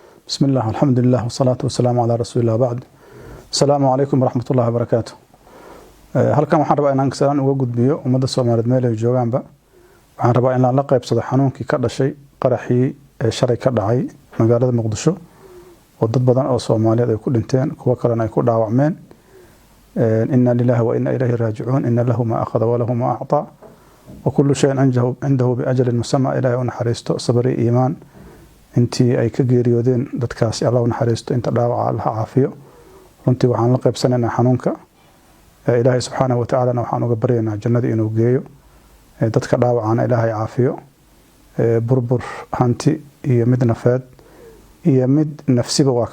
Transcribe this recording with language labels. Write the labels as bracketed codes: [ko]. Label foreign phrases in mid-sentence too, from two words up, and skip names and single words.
[ar] بسم الله والحمد لله والصلاة والسلام على رسول الله بعد. السلام عليكم ورحمة الله وبركاته. [so] halkan waxaan rabaa inaan kasaan uga gudbiyo ummadda Soomaaliyeed meel ay joogaanba. Waxaan rabaa in la qaybsado xanuunkii ka dhashay qaraxii shalay ka dhacay magaalada Muqdisho oo dad badan oo Soomaaliyeed ay ku dhinteen kuwa kalena ay ku dhaawacmeen. [ar] إنا لله وإنا إليه راجعون. إن له ما أخذ وله ما أعطى وكل شيء عنده بأجل مسمى. [so] ilaahay u naxariisto sabri iimaan intii ay ka geeriyoodeen dadkaasi Allah u naxariisto inta dhaawaca Allah caafiyo. runtii waxaan la qaybsanaynaa xanuunka ilaahay [ar] سبحانه وتعالى [so] waxaan uga baryaynaa jannada inuu geeyo dadka dhaawacana ilaahay caafiyo burbur hanti iyo mid nafeed iyo mid nafsiba waa ka